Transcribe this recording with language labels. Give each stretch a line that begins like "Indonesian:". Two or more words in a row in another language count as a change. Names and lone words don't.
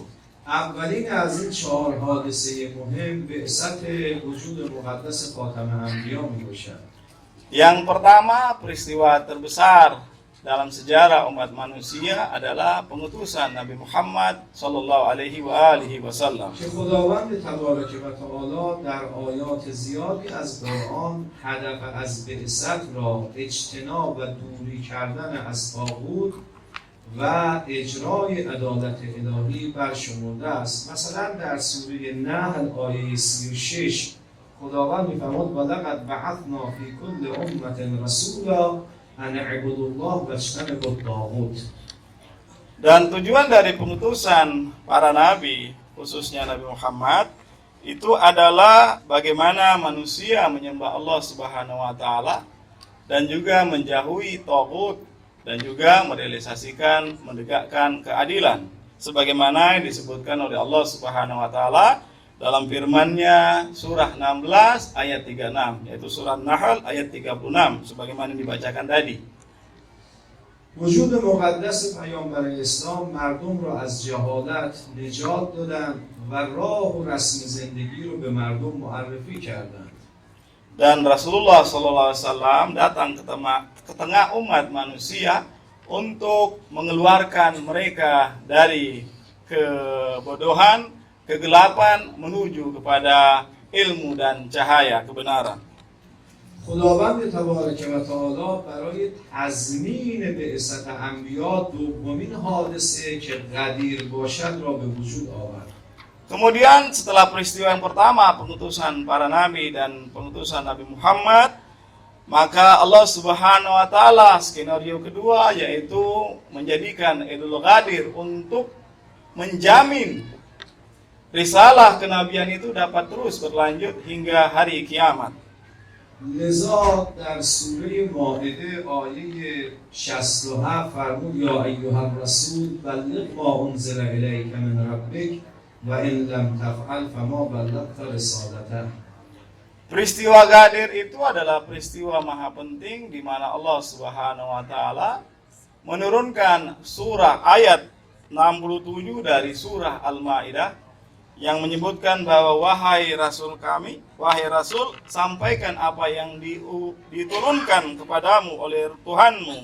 Persian: اولین از این 4 حادثه مهم بعثت وجود مقدس خاتم انبیا میباشد.
Indonesian: Yang pertama, peristiwa terbesar dalam sejarah umat manusia adalah pengutusan Nabi Muhammad
Arabic: صلى الله عليه وسلم.
Persian: که خداوند تبارک و تعالی در آیات زیادی از قرآن هدف از بعثت را اجتناب و دوری کردن از طاغوت و اجرای عدالت الهی برشمرده است. مثلا در سوره نحل آیه 36 خداوند می‌فرماید
Arabic: ولقد بعثنا فی کل امة رسولا ان اعبدوا الله واجتنبوا الطاغوت.
Indonesian: Dan tujuan dari pengutusan para nabi, khususnya Nabi Muhammad, itu adalah bagaimana manusia menyembah Allah
Arabic: سبحانه وتعالى
Indonesian: dan juga menjauhi taghut dan juga merealisasikan, menegakkan keadilan sebagaimana yang disebutkan oleh Allah
Arabic: سبحانه وتعالى
Indonesian: dalam firman-Nya surah 16 ayat 36, yaitu surah Nahl ayat 36 sebagaimana dibacakan tadi.
Persian: وجود مقدس پیامبر اسلام مردم را از جهالت نجات دادند و راه و رسم زندگی رو به مردم معرفی کردند.
Indonesian: Dan Rasulullah SAW datang ke tengah umat manusia untuk mengeluarkan mereka dari kebodohan, kegelapan menuju kepada ilmu dan cahaya kebenaran.
Persian: خداوند تبارک و تعالی برای تضمین بعثت انبیا دومین حادثه که غدیر باشد را به وجود آورد.
Indonesian: Kemudian setelah peristiwa yang pertama, pengutusan para nabi dan pengutusan Nabi Muhammad, maka Allah
Arabic: سبحانه وتعالى
Indonesian: skenario kedua yaitu menjadikan Idul Ghadir untuk menjamin risalah kenabian itu dapat terus berlanjut hingga hari kiamat.
Persian: لذا در سوره مائده آیه 67 فرمود
Arabic: یا ایها الرسول بلغ ما انزل الیک من ربک و ان لم تفعل فما بلغت رسالته.
Indonesian: Peristiwa Ghadir itu adalah peristiwa maha penting di mana Allah
Arabic: سبحانه وتعالى
Indonesian: menurunkan surah ayat 67 dari surah Al-Maidah yang menyebutkan bahwa wahai Rasul kami, wahai Rasul, sampaikan apa yang diturunkan kepadamu oleh Tuhanmu.